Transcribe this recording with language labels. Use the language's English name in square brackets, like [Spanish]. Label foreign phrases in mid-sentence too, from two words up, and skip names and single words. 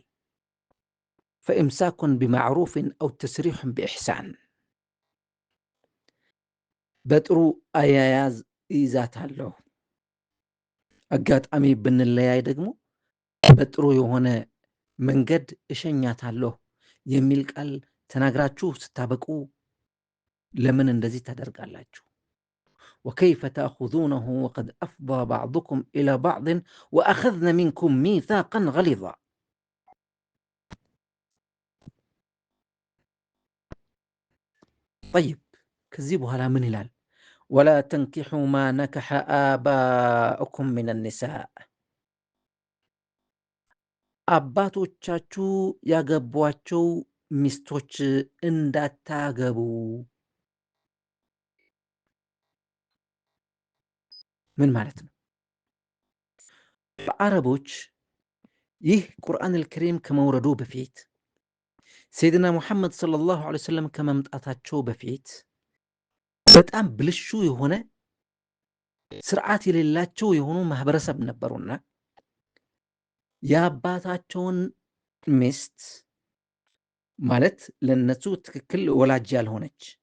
[Arabic] فإمساك بمعروف أو تسريح بإحسان፣ [Amharic] በጥሩ አያያዝ ይዛታለሁ። አጋጣሚ ብንለያይ ደግሞ በጥሩ የሆነ መንገድ እሸኛታለሁ የሚል ቃል ተናግራችሁ ስታበቁ ለምን እንደዚህ ታደርጋላችሁ? [Arabic] وكيف تأخذونه وقد أفضى بعضكم إلى بعض وأخذن منكم ميثاقا غليظا. [Amharic] طيب ከዚህ በኋላ ምን ይላል? [Arabic] ولا تنكحوا ما نكح آباؤكم من النساء، [Amharic] አባቶቻችሁ ያገቧቸው ሚስቶች እንዳታገቡ። ምን ማለት ነው? በአረቦች ይህ [Arabic] القرآن الكريم [Amharic] ከመውረዱ በፊት ሰይድና ሙሐመድ [Arabic] صلى الله عليه وسلم [Amharic] ከመምጣታቸው በፊት በጣም ብልሹ የሆነ ስርዓት የሌላቸው የሆኑ ማህበረሰብ ነበሩና የአባታቸውን ሚስት ማለት ለነሱ ትክክል ወላጅ ያልሆነች